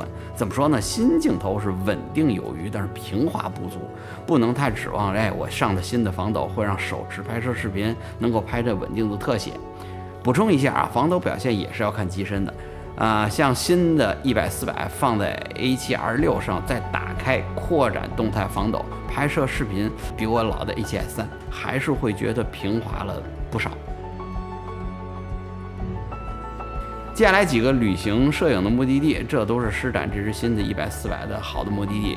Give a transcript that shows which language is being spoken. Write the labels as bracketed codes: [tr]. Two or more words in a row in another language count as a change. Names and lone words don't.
[zh] 怎麼說呢？新鏡頭是穩定有餘，但是平滑不足，不能太指望我上的新的防抖會讓手持拍攝視頻能夠拍着穩定的特寫。補充一下啊，防抖表現也是要看機身的。像新的100、400放在 A7R6 上，再打開擴展動態防抖，拍攝視頻比我老的 A7S3還是會覺得平滑了不少。接下來幾個旅行攝影的目的地，這都是施展這支新的100、400的好的目的地。